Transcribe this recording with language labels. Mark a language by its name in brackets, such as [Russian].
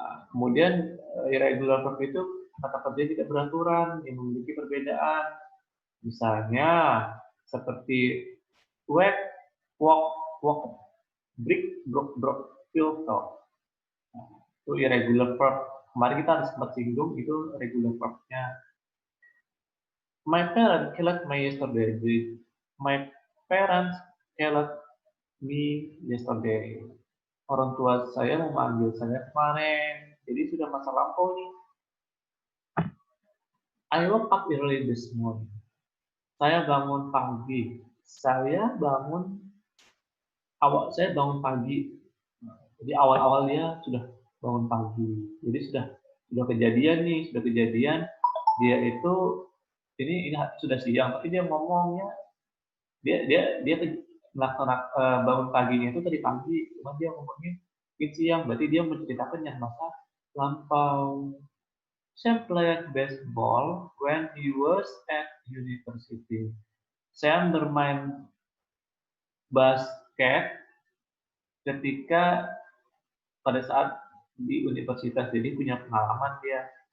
[Indonesian] Kemudian irregular verb itu kata kerja tidak beraturan, yang memiliki perbedaan. Misalnya seperti wake, walk, break, broke, feel, talk. Itu irregular verb. Kemarin kita ada sempat singgung itu regular verbnya. [English] My parents killed me yesterday. My parents killed me yesterday. [Indonesian] Orang tua saya memanggil saya kemarin. Jadi sudah masa lampau nih. [English] I woke up early this morning. [Indonesian] Saya bangun pagi. Saya bangun pagi. Jadi awal-awal dia sudah bangun pagi. Jadi sudah kejadian nih, dia itu ini sudah siang, tapi dia ngomongnya dia melaksanakan bangun paginya itu tadi pagi, cuma dia ngomongnya siang, berarti dia menceritakan yang masa lampau. [English] Sam played baseball when he was at university. [Indonesian] Sam bermain basket ketika pada saat di universitas, jadi punya pengalaman dia.